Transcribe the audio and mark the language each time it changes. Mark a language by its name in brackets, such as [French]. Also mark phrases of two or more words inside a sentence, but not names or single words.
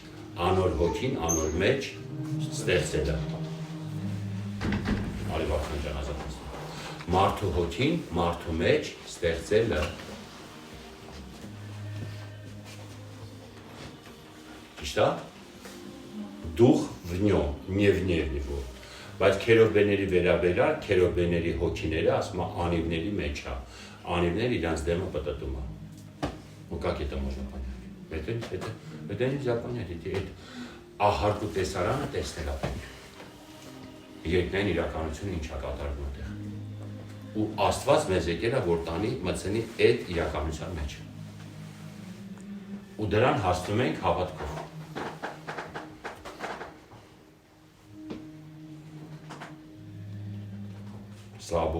[Armenian] Անոր հոգին, անոր մեջ ստեղծելը։ Արի Վարդան ջան ազատես։ Մարդու հոգին, մարդու մեջ ստեղծելը։ Ճիշտ է։ [Russian] Дух в нем, не вне него։ [Armenian] Բայց քերովբեների վերաբերյալ, քերովբեների հոգիները ասում են անիվների մեջ է։ Անիվները իրանց դեմը պտտում է։ [Russian] Ну как это можно понять? Это нельзя понять. [Armenian] Это ահարկու տեսարանը տեսնել է պետք։ Երկնային իրականությունը ինչ է կատարվում այդտեղ։ Ու Աստված մեզ եկել է որ տանի մտցնի այդ իրականության մեջ։ Ու դրան հասնում ենք հավատքով։ Սաբո։